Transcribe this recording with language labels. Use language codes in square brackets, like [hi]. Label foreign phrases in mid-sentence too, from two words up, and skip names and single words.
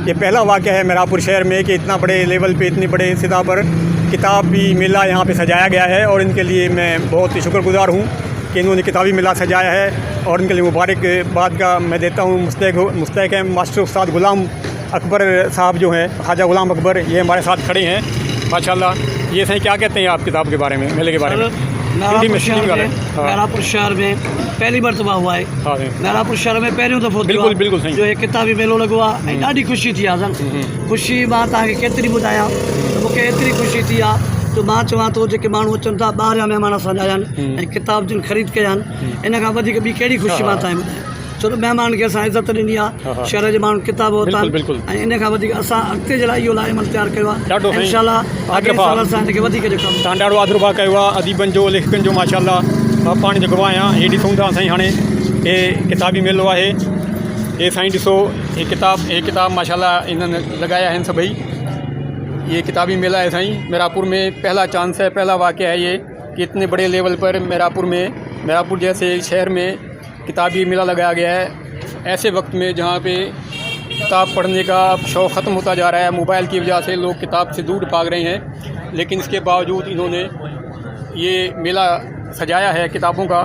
[ur] یہ پہلا واقعہ ہے مہراپور شہر میں کہ اتنا بڑے لیول پے، اتنی بڑے سطح پر کتابی میلہ یہاں پے سجایا گیا ہے، اور ان کے لیے میں بہت ہی شکرگزار ہوں کہ انہوں نے کتابی میلہ سجایا ہے، اور ان کے لیے مبارکباد کا میں دیتا ہوں. مستیک ہے ماسٹر استاد غلام اکبر صاحب جو ہیں، خواجہ غلام اکبر، یہ ہمارے ساتھ کھڑے ہیں ماشاءاللہ. یہ صحیح کیا کہتے ہیں آپ کتاب کے بارے میں، میلے کے بارے میں? مہراپور شہر میں پہلی مرتبہ ہوا ہے. [sd] मेहरापुर शहर में पहिरियों दफ़ो बिल्कुल बिल्कुल सही जो है किताबी मेलो लॻो आहे ऐं ॾाढी ख़ुशी थी आहे। ख़ुशी मां तव्हांखे केतिरी ॿुधायां, त मूंखे एतिरी ख़ुशी थी आहे त मां चवां थो जेके माण्हू अचनि था, ॿाहिरियां महिमान असांजा आया आहिनि ऐं किताब जिन ख़रीद कया आहिनि, इन खां वधीक ॿी कहिड़ी ख़ुशी मां तव्हांखे ॿुधायां। छो त महिमान खे असां इज़त ॾिनी आहे, शहर जे माण्हू किताब वरिता ऐं इन खां वधीक असां अॻिते जे लाइ इहो लाइमल तयारु कयो आहे। इंशाअल्लाह अॻिते साल असां हिनखे वधीक जो कमु तव्हां ॾाढो आदरभाव कयो आहे अदीबनि जो, लेखकनि जो माशाल्लाह। मां पाण जो गवाह आहियां। हे ॾिसूं था साईं, हाणे हे किताबी मेलो आहे। हे साईं ॾिसो, हे किताब माशाल्लाह इन्हनि लॻाया आहिनि सभई। [ur] یہ کتابی میلہ ہے سائیں، مہراپور میں پہلا چانس ہے، پہلا واقعہ ہے یہ کہ اتنے بڑے لیول پر مہراپور جیسے شہر میں کتابی میلہ لگایا گیا ہے. ایسے وقت میں جہاں پے کتاب پڑھنے کا شوق ختم ہوتا جا رہا ہے، موبائل کی وجہ سے لوگ کتاب سے دور بھاگ رہے ہیں، لیکن اس کے باوجود انہوں نے یہ میلہ سجایا ہے کتابوں کا.